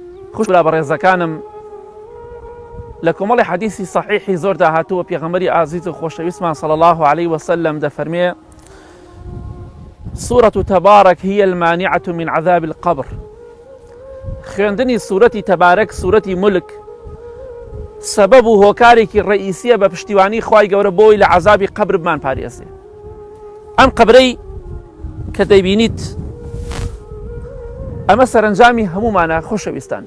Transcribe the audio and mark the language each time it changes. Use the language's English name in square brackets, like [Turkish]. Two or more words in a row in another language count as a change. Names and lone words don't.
[Central Kurdish] خوش برا بەڕێزەکانم لە کۆمەڵی حەدیثی صحیحی زۆردا هاتووە پێغەمبەری ئازیز و خۆشەویستمان [Arabic] صلی الله عليه وسلم [Central Kurdish] دەفەرمێ [Arabic] سورة تبارك هي المانعة من عذاب القبر. [Central Kurdish] خوێندنی سوورەتی تەبارەک سوورەتی ملک سەبەب و هۆکارێکی ڕئیسیە بە پشتیوانی خوای گەورە بۆی لە عەزابی قبر بمان پارێزێ. ئەم قبرەی کە دەیبینیت ئەمە سەرنجامی هەمومانە خۆشەویستان.